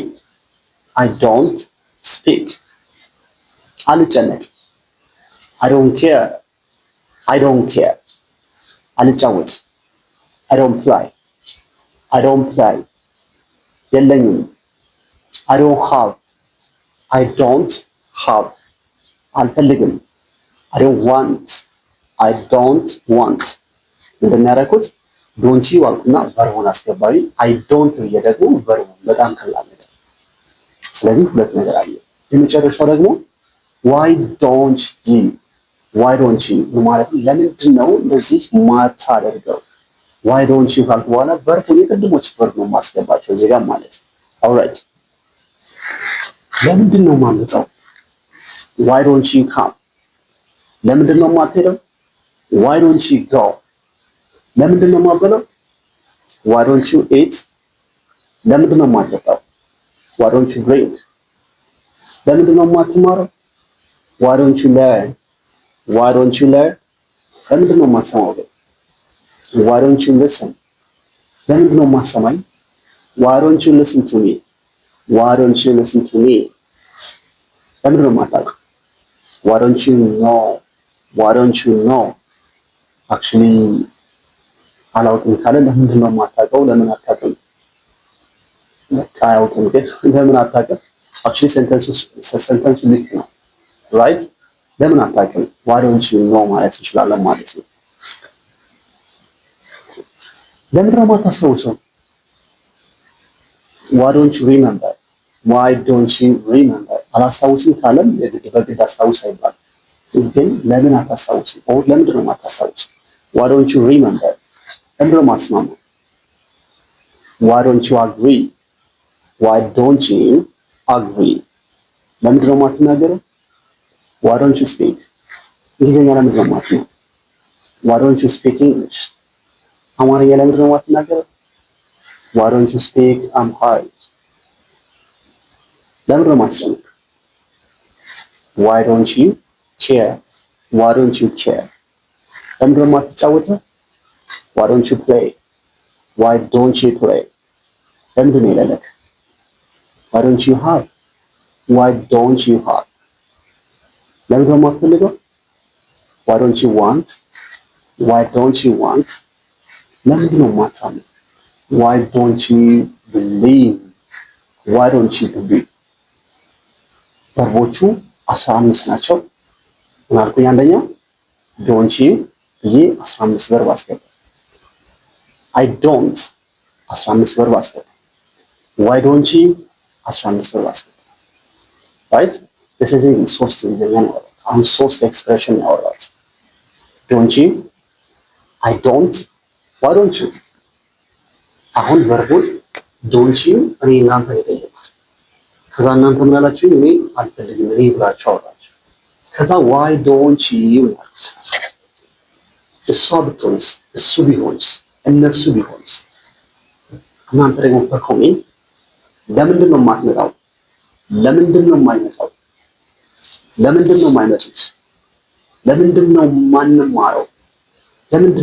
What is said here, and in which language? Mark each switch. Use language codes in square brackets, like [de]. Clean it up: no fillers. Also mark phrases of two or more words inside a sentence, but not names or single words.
[en] speak, አልጨነቅም፣ I don't care, አልጫወትም፣ I don't play, የለኝም፣ I don't have, አልፈልግም፣ I don't [am] want እንደሚያደርጉት [en] don't you [am] አልኩና ቨርቡን አስገባዊ። [en] I don't [am] ብዬ ደግሞ ቨርቡን በጣም ቀላል ነገር። ስለዚህ ሁለት ነገር አለ። የመጨረሻው ደግሞ [en] why don't you [am] ማለት ነው። ለምንድን ነው እንደዚህ ማታደርገው? [en] why don't you [am] ካልኩ በኋላ ቨርቡ የቅድሞች ቨርብ ነው ማስገባቸው እዚህ ጋር ማለት alright ለምንድን ነው ማመጣው [en] why don't you come [am] ለምንድን ነው ማትሄደው [en] why don't you go [am] ለምንድን ነው ማበለው [en] why don't you eat [am] ለምንድን ነው ማትጠጣው [en] why don't you drink [am] ለምንድን ነው ማትማረው [en] why don't you learn why don't you learn [am] ለምንድን ነው ማሰማው [en] why don't you listen [am] ለምንድን ነው ማሰማኝ [en] why don't you listen to me why don't you listen to me [am] ለምንድን ነው ማታውቀው [en] why don't you know why don't you know actually [am] አላውቅም ካለ ለምንድን ነው ማታውቀው ለምን አታውቅም በቃ አያውቅም ግን ለምን አታውቅም [en] actually sentence [am] ልክ ነው [en] right [am] ለምን አታውቅም [en] why don't you know [am] ማለት እንችላለን ማለት ነው ለምን ነው ማታስታውሰው [en] why don't you remember why don't you remember [am] አላስታውስም ካለም በግድ አስታውስ አይባልም ግን ለምን አታስታውስም [en] or [am] ለምንድን ነው ማታስታውሰው [en] why don't you remember [am] ለምንድን ነው ማትስማማው [en] why don't you agree why don't you agree [am] ለምንድን ነው ማትናገረው [en] why don't you speak [am] እንግሊዝኛ ለምንድን ነው ማትናገረው [en] why don't you speak English [am] አማርኛ ለምንድን ነው ማትናገረው [en] why don't you speak Amharic [am] ለምንድን ነው ማትጨነቅ [en] why don't you care why don't you care [am] ለምንድን ነው [en] ማትጫወተው why don't you play why don't you play [am] ለምንድን ነው የሌለክ [en] why don't you have why don't you have [am] ለምንድን ነው ማትፈልገው [en] why don't you want why don't you want [am] ለምንድን ነው ማታምነው [en] why don't you believe why don't you believe [am] ቨርቦቹ 15 ናቸው ምናልኩኝ አንደኛው [en] don't you [am] ብዬ 15 ቨርብ አስገባ [en] I don't [am] 15 ቨርብ አስገባ [en] why don't you [am] 15 ቨርብ አስገባ [en] right this is in [am] ሶስት እንግሊዝኛ ነው አሁን ሶስት ኤክስፕሬሽን ያወራሁት [en] don't you I don't why don't you [am] አሁን ቨርቡን [en] don't you [am] እኔ እናንተ የጠየቁት ከዛ እናንተ ምን አላችሁ እኔ አልፈልግም እኔ ብላችሁ አወራችሁ ከዛ [en] why don't you [am] ማለት እሷ ብትሆንስ እሱ ቢሆንስ እነሱ ቢሆንስ እናንተ ደግሞ በኮሜንት ለምንድን ነው የማትመጣው ለምንድን ነው የማይመጣው ለምንድን ነው የማይመጡት ለምንድን ነው ማንማረው ለምንድን